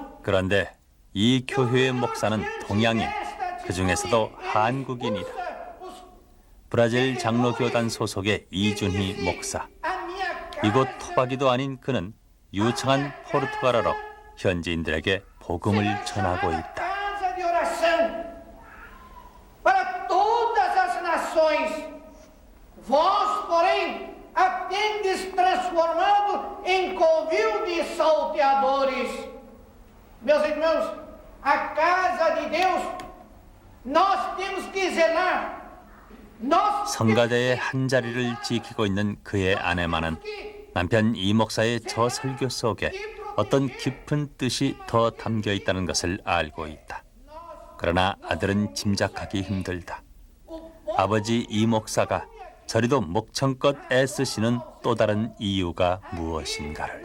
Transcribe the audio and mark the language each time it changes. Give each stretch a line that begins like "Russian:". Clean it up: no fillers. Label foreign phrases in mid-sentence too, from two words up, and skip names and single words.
Korean: 그런데 이 교회의 목사는 동양인, 그 중에서도 한국인이다. 브라질 장로교단 소속의 이준희 목사. 이곳 토박이도 아닌 그는 유창한 포르투갈어로 현지인들에게 복음을 전하고 있다.
Portuguese: Casa de oração para todas as nações. Vós, porém, a tendes transformado em covil de salteadores. Meus irmãos, a casa de Deus, nós temos que zelar.
Korean: 성가대의 한 자리를 지키고 있는 그의 아내만은 남편 이 목사의 저 설교 속에 어떤 깊은 뜻이 더 담겨 있다는 것을 알고 있다. 그러나 아들은 짐작하기 힘들다. 아버지 이 목사가 저리도 목청껏 애쓰시는 또 다른 이유가 무엇인가를.